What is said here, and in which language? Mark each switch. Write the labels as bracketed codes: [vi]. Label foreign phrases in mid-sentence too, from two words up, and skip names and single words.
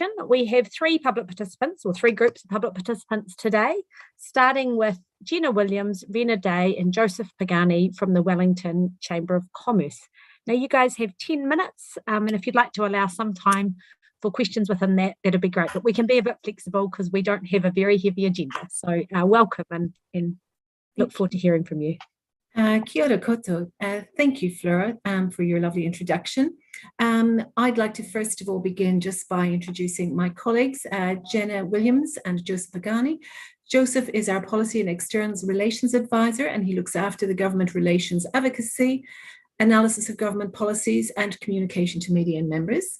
[en] We have three public participants, or three groups of public participants today, starting with Jenna Williams, Rena Day and Joseph Pagani from the Wellington Chamber of Commerce. Now you guys have 10 minutes and if you'd like to allow some time for questions within that, that'd be great. But we can be a bit flexible because we don't have a very heavy agenda. So welcome and look forward to hearing from you. [mi] Kia ora koto. [en] Thank you, Flora, for your lovely introduction. I'd like to first of all begin just by introducing my colleagues, Jenna Williams and Joseph Pagani. Joseph is our Policy and External Relations Advisor, and he looks after the government relations advocacy, analysis of government policies and communication to media and members.